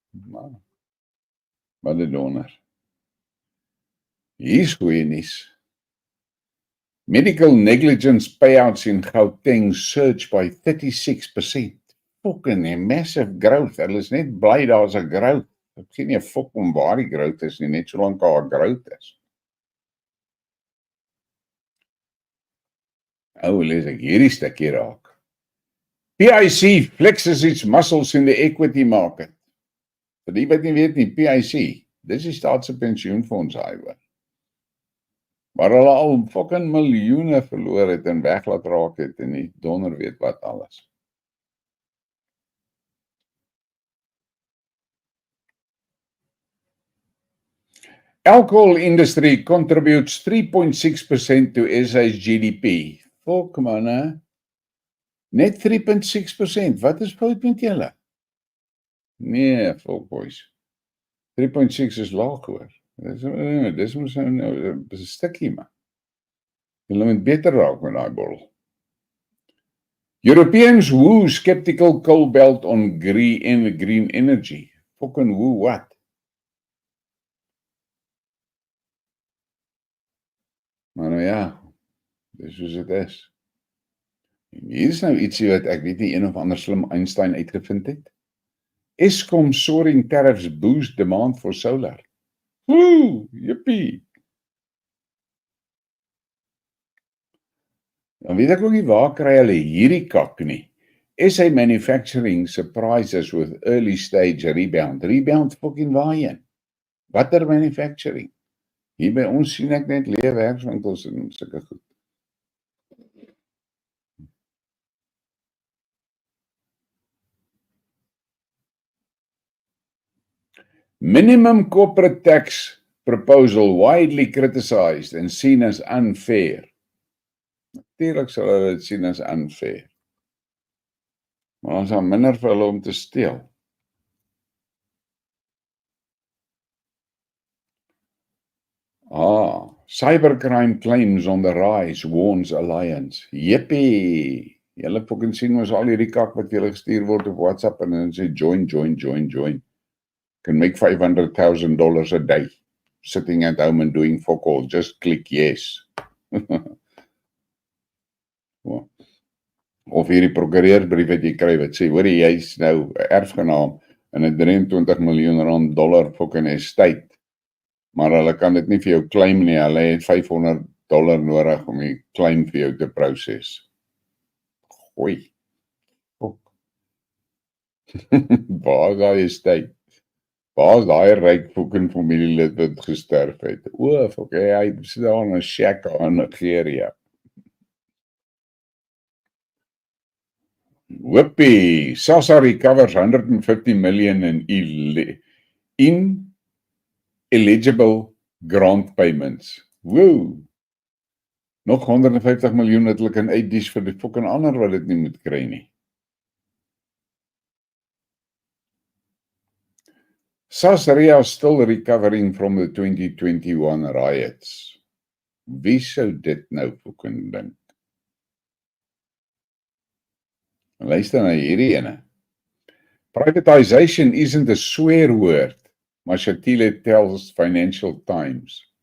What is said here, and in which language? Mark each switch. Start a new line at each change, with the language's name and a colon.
Afrikaans: Maar wat 'n donder. Hier's goeie nuus.
English: Medical negligence payouts in Gauteng surge by 36%. Fucking a massive growth.
Afrikaans: Hulle is net bly daar's 'n growth. Ek sien nie 'n fok om waar die growth is nie, net solank daar 'n growth is. Lees ek hierdie stukkie raak.
English: PIC flexes its muscles in the equity market.
Afrikaans: Vir die wat nie weet nie, PIC, dis die staatse pensioenfonds hy hoor. Maar hulle al fucking miljoene verloor het en weglaat raak het en nie donder weet wat alles.
English: Alcohol industry contributes 3.6% to SA's GDP. Fuck man, hè?
Afrikaans: Net 3.6%. Wat is fout met julle? Nee, fuck boys. 3.6 is laag hoor. Dis mos 'n stukkie man. Julle moet beter raak met daai bottel.
English: Europeans woo skeptical coal belt on green energy. Fucking woo what?
Afrikaans: Maar nou ja, dis soos dit is. En hier is nou ietsie wat ek weet nie een of ander slim Einstein uitgevind het.
English: Eskom soaring tariffs boost demand for solar. Woo, yippie.
Afrikaans: Dan weet ek ook nie waar kry hulle hierdie kak nie.
English: SA Manufacturing surprises with early stage rebound.
Afrikaans: Rebound fucking waarheen? Watter manufacturing? Hier by ons sien ek net leë werkswinkels en sulke goed.
English: Minimum corporate tax proposal widely criticized and seen as unfair.
Afrikaans: Natuurlik sal hulle dit sien as unfair. Maar ons gaan minder vir hulle om te steel.
English: Cybercrime claims on the rise, warns Alliance.
Afrikaans: Yippie! Julle fucking sien ons al hierdie kak wat julle gestuur word op WhatsApp en dan sê join.
English: Can make $500,000 a day. Sitting at home and doing fuck all. Just click yes.
Afrikaans: Of hierdie prokureurbrief wat jy kry wat sê, hoor jy is nou erfgenaam in 'n $23 miljoen fucking estate. Maar hulle kan dit nie vir jou claim nie, hulle het $500 nodig om die claim vir jou te proses. Gooi. Fuck. Waar is daai estate? Waar is daai ryk fucking familielid wat gesterf het? Fuck, hy sit daar in 'n shack in Nigeria.
English: Whoopie, SASSA recovers 150 million in eligible grant payments. Woo!
Afrikaans: Nog 150 miljoen wat hulle kan uitdies vir die fucking ander wat dit nie moet kry nie.
English: Sasria is still recovering from the 2021 riots.
Afrikaans: Wie sou dit nou fucking dink? Luister na hierdie ene.
English: Privatization isn't a swear word, Mashatile tells Financial Times.